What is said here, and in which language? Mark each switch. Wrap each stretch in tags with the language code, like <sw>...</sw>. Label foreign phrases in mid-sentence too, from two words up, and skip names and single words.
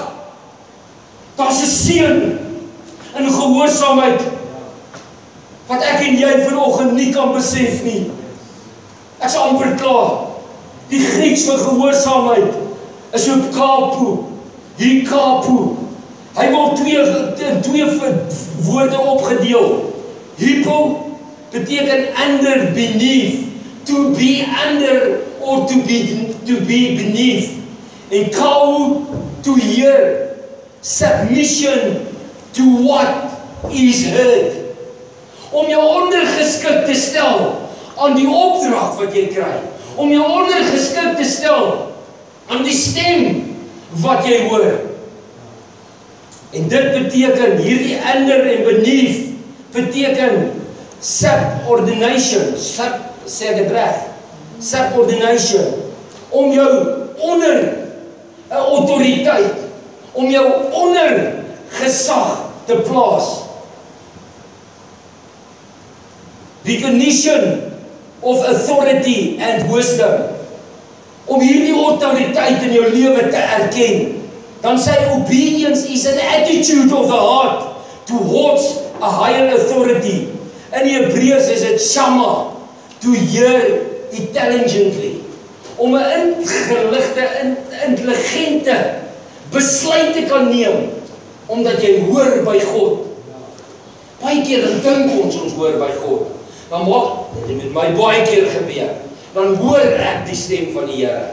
<af>Daar's 'n seën in gehoorsaamheid wat ek en jy vanoggend nie kan besef nie. Ek sal amper klaar. Die Grieks vir gehoorsaamheid is kapo, hikapo. Hy word twee woorde opgedeel. Hypo beteken</af> <en>under, beneath, to be under or to be beneath. En kou, to hear, submission to what is heard.</en> <af>Om jou ondergeskik te stel aan die opdrag wat jy kry. Om jou ondergeskik te stel aan die stem wat jy hoor. En dit beteken, hierdie under en beneath, beteken subordination, sê dit reg, subordination, om jou onder 'n autoriteit, om jou onder gesag te plaas.</af> <en>Recognition of authority and wisdom,</en> <af>om hierdie autoriteit in jou lewe te erken. Dan sê</af> <en>obedience is an attitude of the heart towards a higher authority.</en> <af>In die Hebreëus is dit shama,</af> <en>to hear intelligently.</en> <af>Om 'n ingeligte, intelligente besluit te kan neem, omdat jy hoor by God. Baie keer dan dink ons hoor by God. Maar maak, dit het met my baie keer gebeur. dan hoor ek die stem van die Here.</af>